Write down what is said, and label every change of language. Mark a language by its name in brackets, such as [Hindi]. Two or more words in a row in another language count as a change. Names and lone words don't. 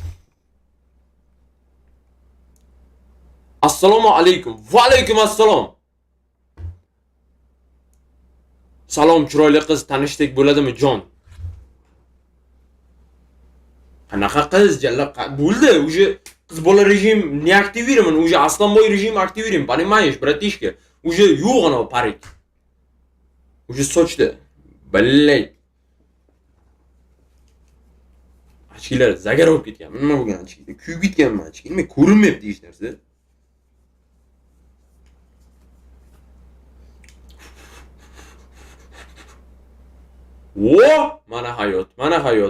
[Uzbek] Assalomu alaykum. Va alaykum assalom. Salom chiroyli qiz, tanishdik bo'ladimi jon? Qanaqa qiz jalla bo'ldi? [Russian] Уже [Uzbek] qiz bola rejim [Russian] не активирован, уже Aslanboy rejim активирован, понимаешь, братишка? [Uzbek] Уже yo'q ana parik. Уже sochda. Ballay. Achkilar zagar olib ketgan. Nima bo'lgan achkilar? Kuyib ketganman achki. Nima ko'rinmayapti hech narsa. O, mana hayot.